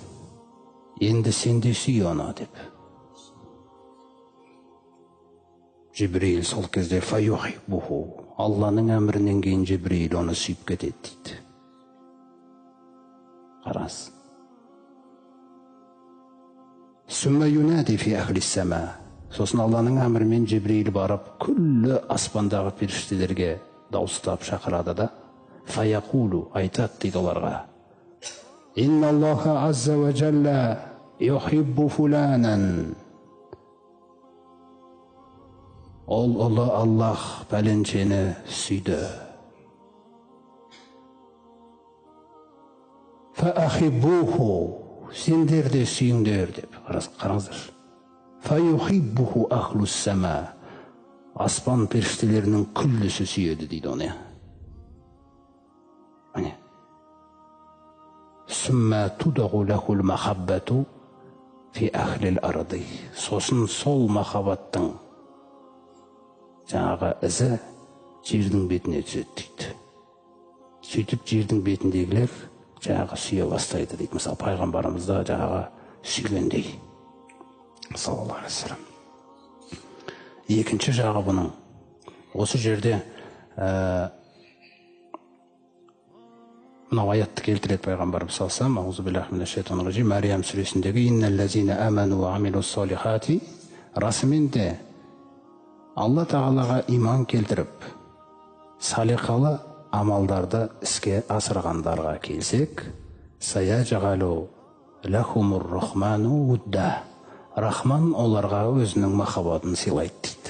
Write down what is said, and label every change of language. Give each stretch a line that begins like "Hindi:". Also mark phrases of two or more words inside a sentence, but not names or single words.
Kazakh: Енді сен де сүй оны деп. Жибрил сол кезде фаюхиббуху, Алланың әмірінен кейін Жибрил оны сүйіп кетеді дейді.
Arabic: Қараңыз. ثم ينادي في أهل السماء.
Kazakh: Сосын Алланың әмірімен Жибрил барып, күллі аспандағы періштелерге дауыстап шақырады да, фаяқулу, айтады дейді оларға.
Arabic: إن الله عز و جل يحب فلانا.
Kazakh: Ол ұлы Аллах пәленшені сүйді. Фаахиббуху, сендер де сүйіңдер деп.
Arabic: Қараңыздар. فيحبه أهل السماء.
Kazakh: Аспан періштелерінің күллісі сүйеді дейді оны.
Arabic: Міне. ثم توضع له المحبة في أهل الأرض.
Kazakh: Сосын сол махаббаттың жаңағы ізі жердің бетіне түседі дейді. Сөйтіп жердің бетіндегілер жаңағы сүйе бастайды дейді. Мысалы, пайғамбарымызда жаңағы сүйгендей.
Arabic: صلى الله عليه و سلم.
Kazakh: Екінші жағы бұның. Осы жерде мынау аятты келтіреді пайғамбарымыз
Arabic: صلى الله عليه و سلم. أعوذ بالله من الشيطان الرجيم.
Kazakh: Мариям сүресіндегі
Arabic: إن الذين آمنوا و عملوا الصالحات.
Kazakh: Расымен де Алла Тағалаға иман келтіріп, салиқалы амалдарды іске асырғандарға келсек,
Arabic: سيجعل لهم الرحمن ودا.
Kazakh: Рахман оларға өзінің махаббатын сыйлайды дейді.